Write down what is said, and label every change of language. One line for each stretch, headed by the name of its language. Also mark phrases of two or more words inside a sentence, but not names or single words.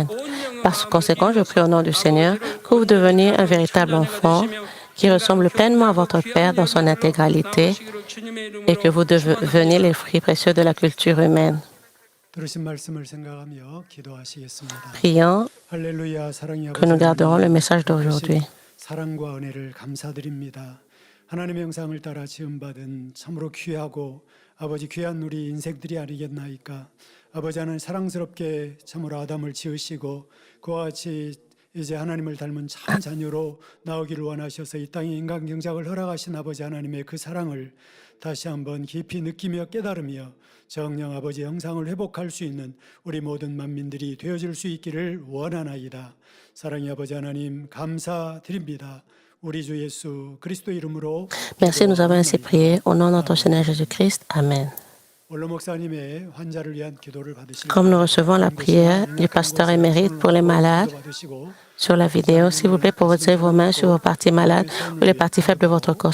French: Par conséquent, je prie au nom du Seigneur que vous deveniez un véritable enfant qui ressemble pleinement à votre Père dans son intégralité et que vous deveniez les fruits précieux de la culture humaine. Prions que nous garderons le message d'aujourd'hui.
Korean: 하나님의 형상을 따라 지음받은 참으로 귀하고 아버지 귀한 우리 인생들이 아니겠나이까. 아버지 하나님 사랑스럽게 참으로 아담을 지으시고 그와 같이 이제 하나님을 닮은 참 자녀로 나오기를 원하셔서 이 땅에 인간 경작을 허락하신 아버지 하나님의 그 사랑을 다시 한번 깊이 느끼며 깨달으며 정녕 아버지 형상을 회복할 수 있는 우리 모든 만민들이 되어질 수 있기를 원하나이다. 사랑의 아버지 하나님 감사드립니다.
French: Merci, nous avons ainsi prié au nom de notre Seigneur Jésus-Christ. Amen. Comme nous recevons la prière du pasteur émérite pour les malades, sur la vidéo, s'il vous plaît, posez vos mains sur vos parties malades ou les parties faibles de votre corps.